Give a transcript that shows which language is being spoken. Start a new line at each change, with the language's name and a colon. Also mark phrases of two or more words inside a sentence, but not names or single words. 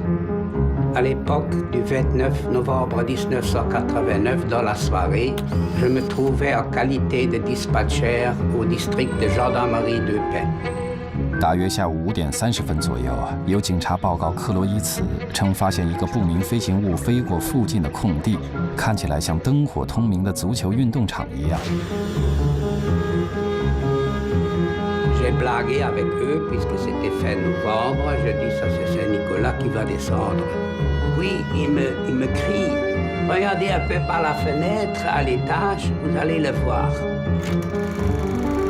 French: À l'époque du 29 novembre 1989, dans la soirée, je me trouvais en qualité de dispatcher au district de gendarmerie d'Eupen.
Chinese: 大约下午5点30分左右，有警察报告克洛伊茨，称发现一个不明飞行物飞过附近的空地，看起来像灯火通明的足球运动场一样。
French: J'ai blagué avec eux puisque c'était fin novembre. Je dis ça c'est Saint-Nicolas qui va descendre. Oui, il me crie. Regardez un peu par la fenêtre à l'étage, vous allez le voir.